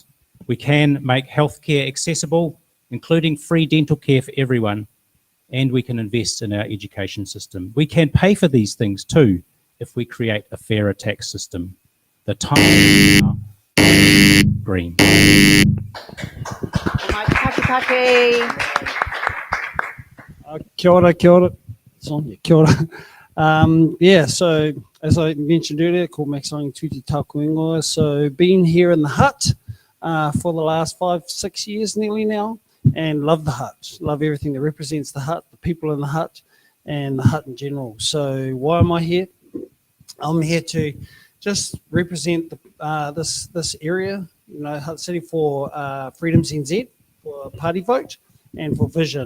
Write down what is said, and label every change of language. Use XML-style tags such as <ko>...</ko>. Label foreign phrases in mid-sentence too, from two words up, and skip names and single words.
<en>We can make healthcare accessible, including free dental care for everyone, and we can invest in our education system. We can pay for these things too if we create a fairer tax system. The time is now. Green.</en> <mi>Kia ora, kia ora.</mi> <en>It's on,</en> <mi>kia ora.</mi> <en>So as I mentioned earlier, called Rangitutia</en> <mi>tāku ingoa.</mi> <en>So been here in the Hutt for the last 5-6 years nearly now, and love the Hutt. Love everything that represents the Hutt, the people in the Hutt, and the Hutt in general. So why am I here? I'm here to just represent this area, Hutt City for Freedoms NZ, for party vote, and for vision.</en>